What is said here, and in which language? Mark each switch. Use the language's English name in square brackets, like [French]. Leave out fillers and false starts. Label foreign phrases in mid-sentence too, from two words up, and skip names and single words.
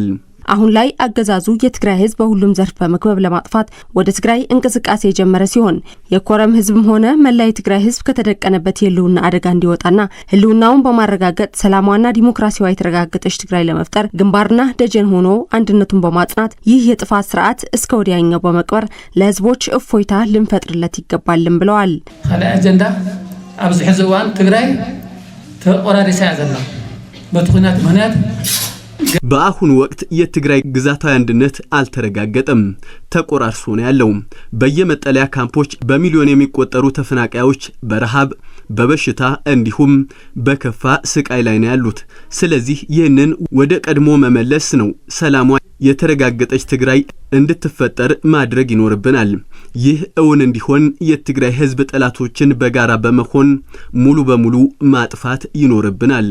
[Amharic] አሁን ላይ አገዛዙ የትግራይ ህዝብ በሁሉም ዘርፍ በመክበብ ለማጥፋት ወደ ትግራይ እንቅስቃሴ የጀመረ ሲሆን የኮረም ህዝብም ሆነ መላ የትግራይ ህዝብ ከተደቀነበት የህልውና አደጋ እንዲወጣና ህልውናውን በማረጋገጥ ሰላማዊና ዲሞክራሲያዊ የተረጋገጠች ትግራይ ለመፍጠር ግንባርና ደጀን ሆኖ አንድነቱን በማጽናት ይህ የጥፋት ስርዓት እስከ ወዲያኛው በመቅበር ለህዝቦች እፎይታ ልንፈጥርለት ይገባልም ብለዋል። ካለ አጀንዳ [Tigrinya] ኣብዚ ሕዚ እዋን ትግራይ ተቆራሪሳ ያዘና በትኩናት ምክንያት [Amharic] በአሁኑ ወቅት የትግራይ ግዛታዊ አንድነት አልተረጋገጠም፣ ተቆራርሶ ነው ያለው። በየመጠለያ ካምፖች በሚሊዮን የሚቆጠሩ ተፈናቃዮች በረሃብ፣ በበሽታ እንዲሁም በከፋ ስቃይ ላይ ነው ያሉት። ስለዚህ ይህንን ወደ ቀድሞ መመለስ ነው ሰላሟ የተረጋገጠች ትግራይ እንድትፈጠር ማድረግ ይኖርብናል። ይህ እውን እንዲሆን የትግራይ ህዝብ ጠላቶችን በጋራ በመሆን ሙሉ በሙሉ ማጥፋት ይኖርብናል።